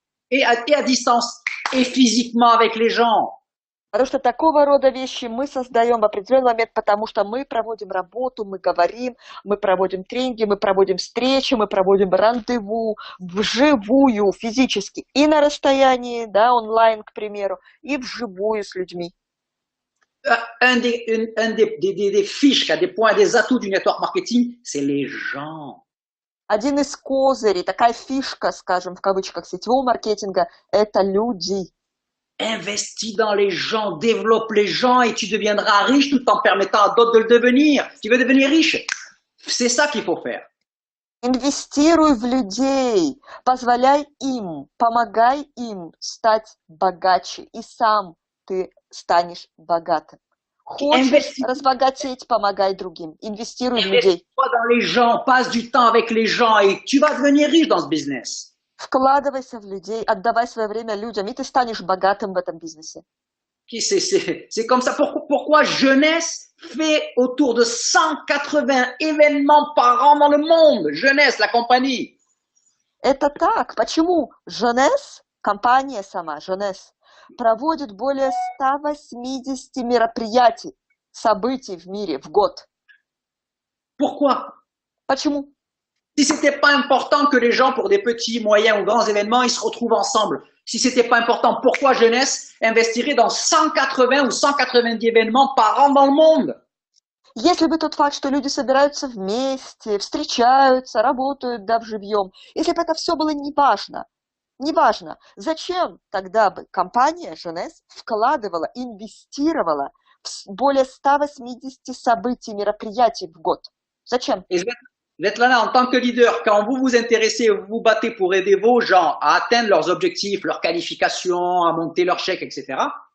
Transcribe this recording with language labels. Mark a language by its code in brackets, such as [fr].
[fr] Et à distance, et physiquement avec les gens. [ru] Потому что такого рода вещи мы создаем в определенный момент, потому что мы проводим работу, мы говорим, мы проводим тренинги, мы проводим встречи, мы проводим рандеву вживую, физически, и на расстоянии, да, онлайн, к примеру, и вживую с людьми. [fr] Un des fiches, des points, des atouts du network marketing, c'est les gens. [ru] Один из козырей, такая фишка, скажем, в кавычках, сетевого маркетинга, это люди. [fr] Investis dans les gens, développe les gens et tu deviendras riche tout en permettant à d'autres de le devenir. Tu veux devenir riche? C'est ça qu'il faut faire. [ru] Инвестируй в людей, позволяй им, помогай им стать богаче, и сам ты станешь богатым. Хочешь разбогатеть, помогай другим, инвестируй в людей. [fr] Investis dans les gens, passe du temps avec les gens et tu vas devenir riche dans ce business. [ru] Вкладывайся в людей, отдавай свое время людям, и ты станешь богатым в этом бизнесе. [fr] C'est comme ça. Pourquoi Jeunesse fait autour de 180 événements par an dans le monde? Jeunesse, la compagnie. [ru] Это так. Почему? Jeunesse, компания сама, Jeunesse, проводит более 180 мероприятий, событий в мире в год. [fr] Pourquoi? [ru] Почему? [fr] Si ce n'était pas important que les gens, pour des petits, moyens ou grands événements, ils se retrouvent ensemble. Si ce n'était pas important, pourquoi Jeunesse investirait dans 180 ou 190 événements par an dans le monde? [ru] Если бы тот факт, что люди собираются вместе, встречаются, работают, да, вживьем, если бы это все было неважно, зачем тогда бы компания Jeunesse вкладывала, инвестировала в более 180 событий, мероприятий в год? Зачем? [fr] Svetlana, en tant que leader, quand vous vous intéressez, vous vous battez pour aider vos gens à atteindre leurs objectifs, leurs qualifications, à monter leurs chèques, etc.